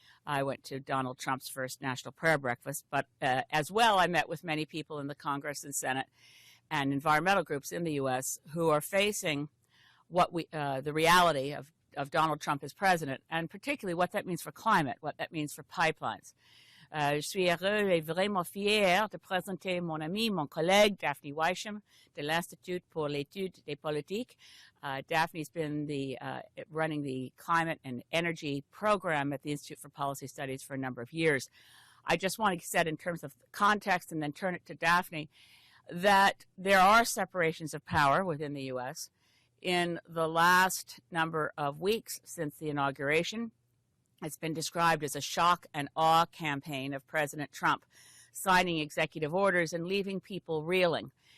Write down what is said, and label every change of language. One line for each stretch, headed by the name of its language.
English: I went to Donald Trump's first national prayer breakfast, but as well, I met with many people in the Congress and Senate and environmental groups in the U.S. who are facing the reality of Donald Trump as president, and particularly what that means for climate, what that means for pipelines.
French: Je suis heureux et vraiment fier de présenter mon ami, mon collègue, Daphne Wysham, de l'Institut pour l'étude des politiques.
English: Daphne's been running the climate and energy program at the Institute for Policy Studies for a number of years. I just want to set in terms of context and then turn it to Daphne that there are separations of power within the U.S. In the last number of weeks since the inauguration, it's been described as a shock and awe campaign of President Trump, signing executive orders and leaving people reeling.